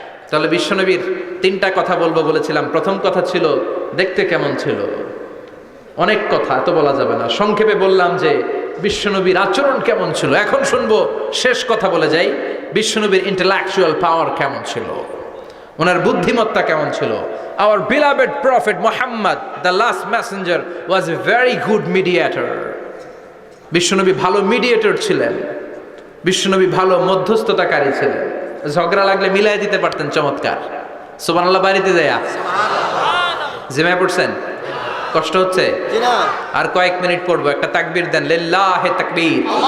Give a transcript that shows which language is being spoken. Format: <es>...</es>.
<bn>তাহলে বিশ্বনবীর 3টা কথা বলবো বলেছিলাম। প্রথম কথা ছিল দেখতে কেমন ছিল। অনেক কথা এত বলা যাবে না, সংক্ষেপে বললাম যে বিশ্বনবীর আচরণ কেমন ছিল। এখন শুনবো, শেষ কথা বলে যাই, বিশ্বনবীর ইন্টেলেকচুয়াল পাওয়ার কেমন ছিল, ওনার বুদ্ধিমত্তা কেমন ছিল।</bn> <en>Our beloved prophet Muhammad, the last messenger, was a very good mediator.</en> <bn>বিশ্বনবী ভালো মিডিয়েটর ছিলেন, বিশ্বনবী ভালো মধ্যস্থতাকারী ছিলেন। ঝগড়া লাগলে মিলাই দিতে পারতেন, চমৎকার। সুবহানাল্লাহ বাড়িতে যায়া জিমায় পড়ছেন? কষ্ট হচ্ছে? আর কয়েক মিনিট পড়বো, একটা তাকবীর দেন, লিল্লাহি তাকবীর।</bn>